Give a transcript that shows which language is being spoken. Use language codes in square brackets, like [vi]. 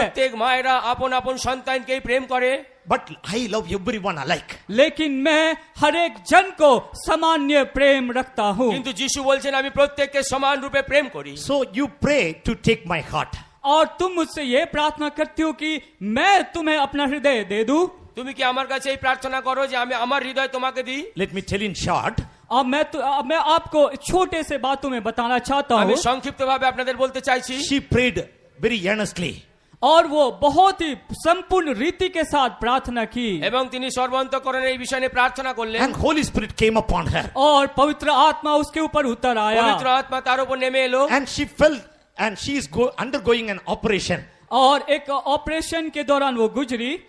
[bn] প্রত্যেক মায়েরা আপন আপন সন্তানকেই প্রেম করে। [en] But I love everyone alike. [hi] लेकिन मैं हर एक जन को सामान्य प्रेम रखता हूँ [bn] কিন্তু যিশু বলছেন আমি প্রত্যেককে সমান রূপে প্রেম করি। [en] So you pray to take my heart. [hi] और तुम मुझसे ये प्रार्थना करती हो कि मैं तुम्हें अपना हृदय दे दूं [bn] তুমি কি আমার কাছে এই প্রার্থনা করো যে আমি আমার হৃদয় তোমাকে দিই? [en] Let me tell you in short. [hi] अब मैं आपको छोटे से बातों में बताना चाहता [bn] আমি [hi] हूँ [bn] সংক্ষিপ্তভাবে আপনাদের বলতে চাইছি। [en] She prayed very earnestly. [hi] और वो बहुत ही संपूर्ण रीति के साथ प्रार्थना की [bn] এবং তিনি সর্বান্তকরণে এই বিষয়ে নিয়ে প্রার্থনা করলেন। [en] And Holy Spirit came upon her. [hi] और पवित्र आत्मा उसके ऊपर उतर आया [bn] পবিত্র আত্মা তার উপর নেমে এলো। [en] And she felt, and she is undergoing an operation. [hi] और एक ऑपरेशन के दौरान वो गुजरी